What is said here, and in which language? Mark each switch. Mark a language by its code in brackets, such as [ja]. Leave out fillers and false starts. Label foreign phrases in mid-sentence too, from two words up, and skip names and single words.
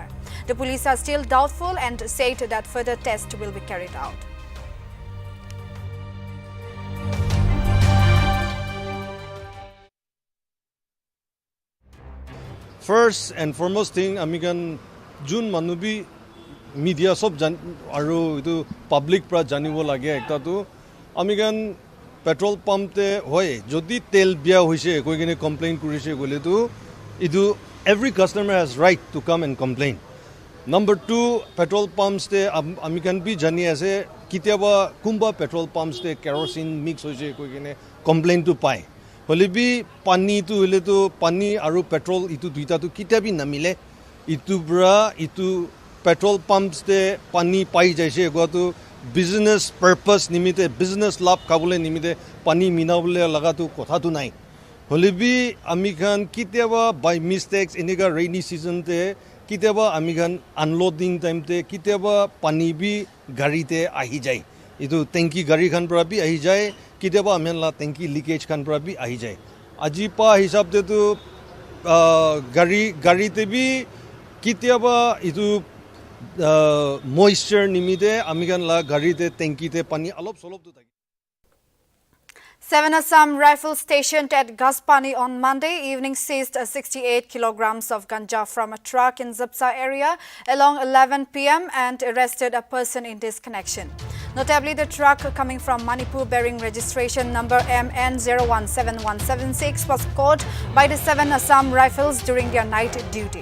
[en] The police are still doubtful and said that further tests will be carried out. First and foremost thing, [nag] Amigan June Manubi media sob aru itu public pra janibo lage ekta tu Amigan petrol pump te hoy jodi tel bia hoise koi kine complain kurise gole tu idu [en] every customer has right to come and complain. [nag] Number 2, [en] petrol pumps [nag] te Amigan bi jani ase kitiaba kumba [en] petrol pumps [nag] te kerosene mix hoise koi kine complain tu pai. Holibi pani tu hile tu pani aru petrol itu duita tu kitiabi namile itu bra itu [en] petrol pumps [nag] te pani pai jaise go tu business purpose nimite business lab kabule nimite pani minabule laga tu kotha tu nai holibi amikhan kitiaba [en] by mistakes [nag] iniga [en] rainy season [nag] te kitiaba amikhan [en] unloading time [nag] te kitiaba pani bi gari te ahi jai itu tanki gari khan pra bi ahi jai kitiaba amen la tanki leakage khan pra bi ahi jai aji pa hisab te tu gari te bi kitiaba itu moisture nimide amigan la gari te tanki te pani alop solop tu thaki. [en] 7 Assam rifles stationed at Gaspani on Monday evening seized 68 kilograms of ganja from a truck in Zapsa area along 11 p.m. and arrested a person in this connection. Notably, the truck coming from Manipur bearing registration number MN017176 was caught by the 7 Assam rifles during their night duty.